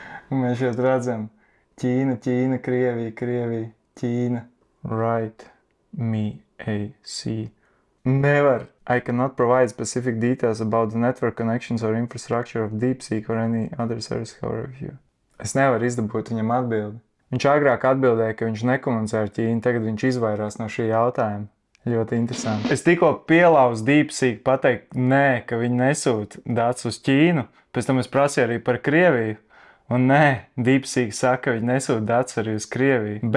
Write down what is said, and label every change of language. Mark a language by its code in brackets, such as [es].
[lv] Un mēs šeit redzam Ķīna, Krievija, Ķīna. [en] Write me a C. [lv] Nevar. [en] I cannot provide specific details about the network connections or infrastructure of DeepSeek or any other service review. [lv] Es nevaru izdabūt viņam atbildi. Viņš agrāk atbildēja, ka viņš nekomunicē ar Ķīnu, tagad viņš izvairās no šī jautājuma. Ļoti interesanti. Es tikko pielauzu DeepSeek pateikt nē, ka viņi nesūta datus uz Ķīnu, pēc tam es prasīju arī par Krieviju. Un nē, DeepSeek saka, ka viņi nesūta datus arī uz Krieviju.